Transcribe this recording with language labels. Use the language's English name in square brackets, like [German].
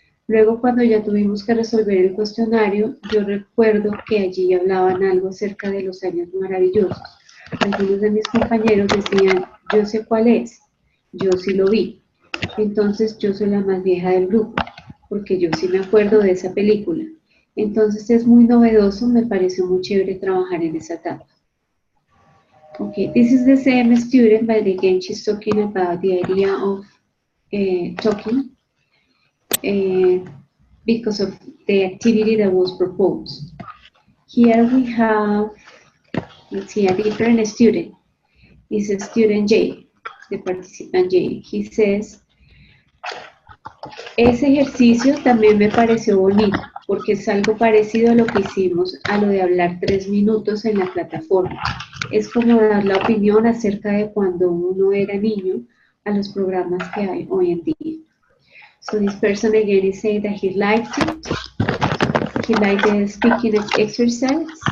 [Spanish] Luego, cuando ya tuvimos que resolver el cuestionario, yo recuerdo que allí hablaban algo acerca de los años maravillosos. Algunos de mis compañeros decían, yo sé cuál es, yo sí lo vi. Entonces yo soy la más vieja del grupo, porque yo sí me acuerdo de esa película. Entonces es muy novedoso, me pareció muy chévere trabajar en esa etapa. [English] Okay, this is the same student, but again she's talking about the idea of talking because of the activity that was proposed. Here we have, let's see, a different student. It's a student J, the participant J. He says, [Spanish] ese ejercicio también me pareció bonito, porque es algo parecido a lo que hicimos, a lo de hablar 3 minutos en la plataforma. Es como dar la opinión acerca de cuando uno era niño a los programas que hay hoy en día. [English] So this person again is saying that he liked it. He liked the speaking exercise.